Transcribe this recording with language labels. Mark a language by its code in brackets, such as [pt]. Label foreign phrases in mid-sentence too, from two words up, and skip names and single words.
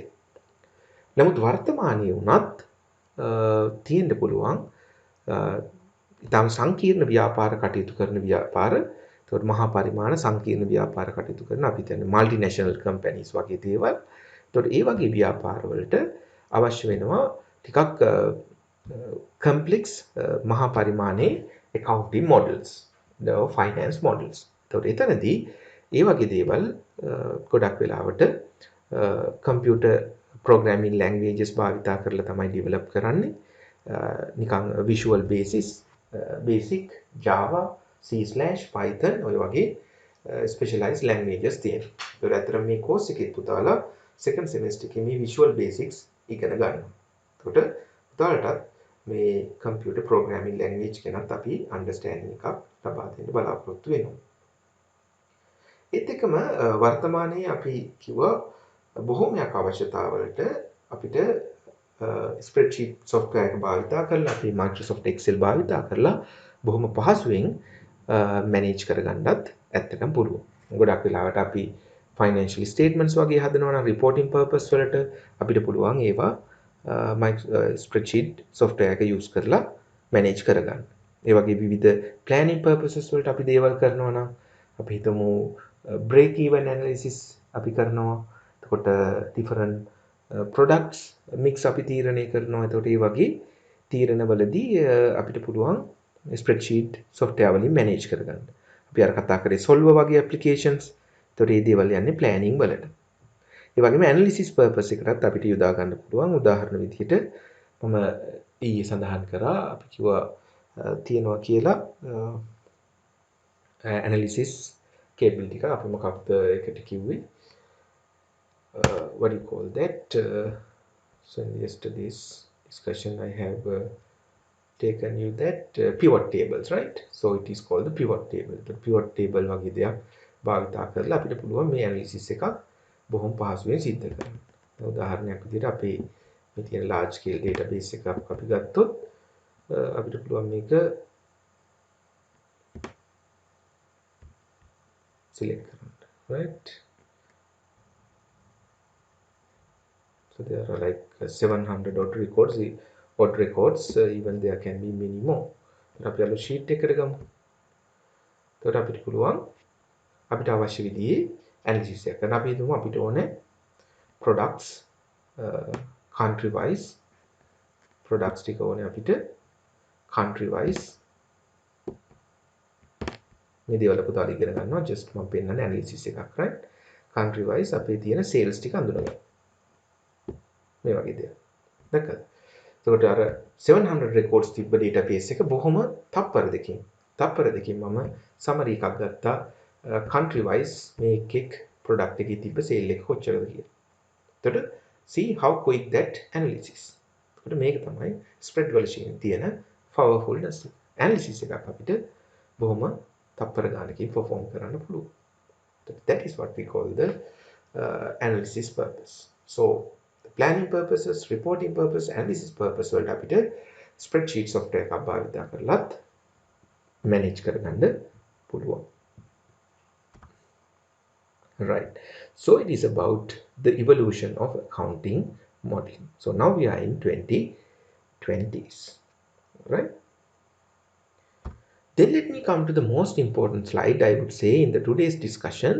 [si] නමුත් වර්තමානයේ වුණත් තියෙන්න පුළුවන් ඉතාම සංකීර්ණ ව්‍යාපාර කටයුතු කරන ව්‍යාපාර, ඒකට මහා පරිමාණ සංකීර්ණ ව්‍යාපාර කටයුතු කරන අපි කියන්නේ [en] multinational companies [si] වගේ දේවල්. ඒකට ඒ වගේ ව්‍යාපාර වලට අවශ්‍ය වෙනවා ටිකක් කම්ප්ලෙක්ස් මහා පරිමාණයේ [en] accounting models, the finance models. [si] ඒකට එතනදී ඒ වගේ දේවල් ගොඩක් වෙලාවට [en] computer programming languages [si] භාවිතා කරලා තමයි develop කරන්නේ. නිකන් [en] visual basic Java, C/Python [si] ඔය වගේ [en] specialized languages [si] තියෙනවා. ඒකට අතර මේ course එකේ පුතාලා [en] second semester [si] එකේ මේ [en] visual basics [si] ඉගෙන ගන්නවා. ඒකට පුතාලටත් මේ [en] computer programming language [si] ගැනත් අපි understanding එකක් ලබා දෙන්න බලාපොරොත්තු වෙනවා. ඒත් එක්කම වර්තමානයේ අපි කිව්වා බොහෝමයක් අවශ්‍යතාවලට අපිට [en] spreadsheet software [si] එක භාවිතා කරලා අපි Microsoft Excel භාවිතා කරලා බොහොම පහසුවෙන් manage කරගන්නත් ඇත්තටම පුළුවන්. ගොඩක් වෙලාවට අපි [en] financial statements [si] වගේ හදනවා නම් [en] reporting purpose [si] වලට අපිට පුළුවන් ඒවා [en] spreadsheet software [si] එක use කරලා manage කරගන්න. ඒ වගේ විවිධ [en] planning purposes [si] වලට අපි දේවල් කරනවා නම් අපි හිතමු [en] break even analysis [si] අපි කරනවා. එතකොට [en] different products mix [si] අපි තීරණය කරනවා. එතකොට මේ වගේ තීරණවලදී අපිට පුළුවන් [en] spreadsheet software [si] වලින් manage කරගන්න. අපි අර කතා කරේ solver වගේ applications. එතකොට මේ දේවල් යන්නේ planning වලට. ඒ වගේම [en] analysis purpose [si] එකටත් අපිට යොදා ගන්න පුළුවන්. උදාහරණ විදිහට මම ඊයේ සඳහන් කරා අපි කිව්වා තියෙනවා කියලා [en] analysis capability [si] එක අපි මොකක්ද ඒකට කිව්වේ [en] what do you call that so in yesterday's discussion I have taken you that pivot tables, right? So it is called the pivot table. The pivot table [si] වගේ දෙයක් භාවිතා කරලා අපිට පුළුවන් මේ analysis එකක් බොහොම පහසුවෙන් සිද්ධ කරන්න. උදාහරණයක් විදිහට අපේ මේ තියෙන [en] large scale database [si] එකක් අපි ගත්තොත් අපිට පුළුවන් මේක select කරන්න, right? [en] So there are like 700 odd records, even there can be many more. [si] අපි අලුත් sheet එකකට ගමු. එතකොට අපිට පුළුවන් අපිට අවශ්‍ය විදිහේ analysis එකක් කරන්න. අපි හිතමු අපිට ඕනේ products [en] country wise products [si] ටික ඕනේ අපිට [en] country wise [si] මේ දේවල් පුතාලා ඉගෙන ගන්නවා. just මම පෙන්නන analysis එකක්, [en] right? country wise [si] අපේ තියෙන sales ටික අඳුනගන්න. මේ වගේ දේවල්. දැක්කද? එතකොට අර 700 records තිබ්බ database එක බොහොම තප්පර දෙකකින් මම summary එකක් ගත්තා [en] country wise [si] මේ එක් product එකේ තිබ්බ sale එක කොච්චරද කියලා. [en] එතකොට see how quick that analysis. [si] එතකොට මේක තමයි spread වල තියෙන [en] powerfulness analysis [si] එකක් අපිට බොහොම තප්පර ගානකින් perform කරන්න පුළුවන්. [en] That is what we call the analysis purpose. So planning purposes, reporting purpose, analysis purpose [si] වලට අපිට [en] spreadsheet software [si] එකක් භාවිත කරලත් [en] manage [si] කරගන්න පුළුවන්. [en] Right. So it is about the evolution of accounting modeling. So now we are in 2020s, right? Then let me come to the most important slide, I would say, in the today's discussion.